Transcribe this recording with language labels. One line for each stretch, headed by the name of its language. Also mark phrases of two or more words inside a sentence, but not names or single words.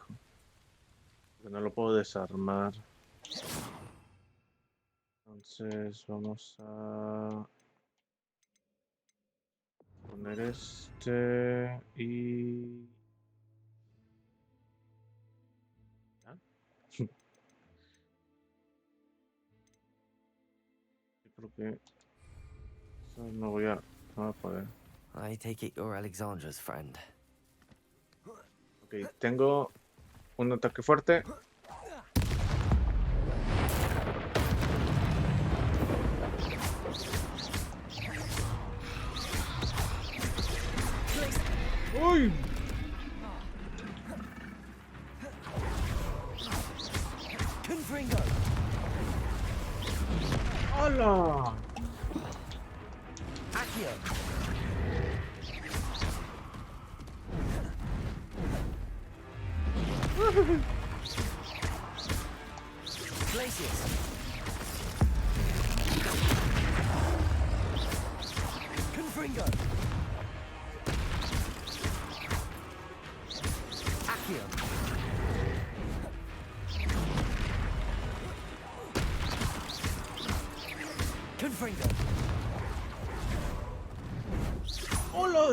Spanish: Porque no lo puedo desarmar. Entonces vamos a poner este y... ¿Ah? Sí, creo que eso no voy a poder.
English: I take it you're Alexandra's friend.
Spanish: Ok, tengo un ataque fuerte. ¡Uy!
Latin: Confringo.
Spanish: ¡Hola!
Latin: Accio. Glacius. Confringo. Accio. Confringo.
Spanish: ¡Hola!